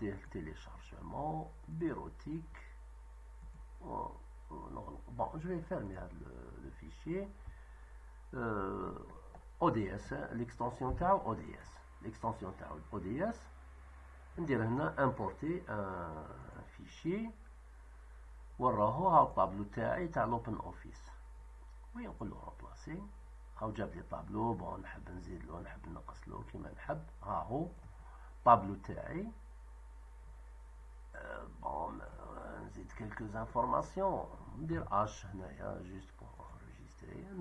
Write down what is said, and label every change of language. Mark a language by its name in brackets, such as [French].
[French] Téléchargement bureautique. Bon, je vais fermer le fichier. ODS, l'extension تاعو ODS. L'extension تاعو ODS. [Arabic] ندير هنا [French] importer un fichier. [Arabic] وراهو ها الطابلو تاعي تاع l'open office. وينقول له remplacer. هاو جاب لي طابلو. بون نحب نزيد له نحب نقص له كيما نحب. ها هو طابلو تاعي. بون نزيد [French] quelques informations. [Arabic] ندير H هنايا [French] juste pour enregistrer.